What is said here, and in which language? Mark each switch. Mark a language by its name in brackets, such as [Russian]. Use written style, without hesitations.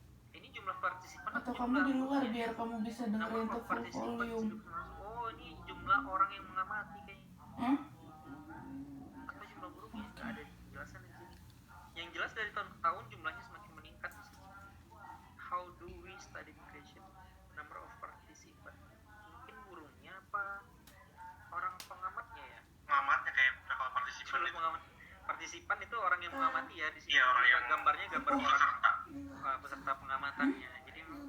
[Indonesian] Ini jumlah partisipan atau kamu di luar biar kamu bisa dengerin itu full volume. Oh ini jumlah orang yang mengamati kayaknya. Atau jumlah burungnya nggak ada penjelasan di sini. Yang jelas dari tahun ke tahun jumlahnya semakin meningkat di sini. [English] How do we study migration? Number of participant. [Indonesian] Mungkin burungnya apa orang pengamatnya ya? Pengamatnya kayak kalau partisipan itu. Partisipan itu orang yang mengamati ya di sini. Iya, orang yang gambarnya gambar orang peserta pengamatannya. Jadi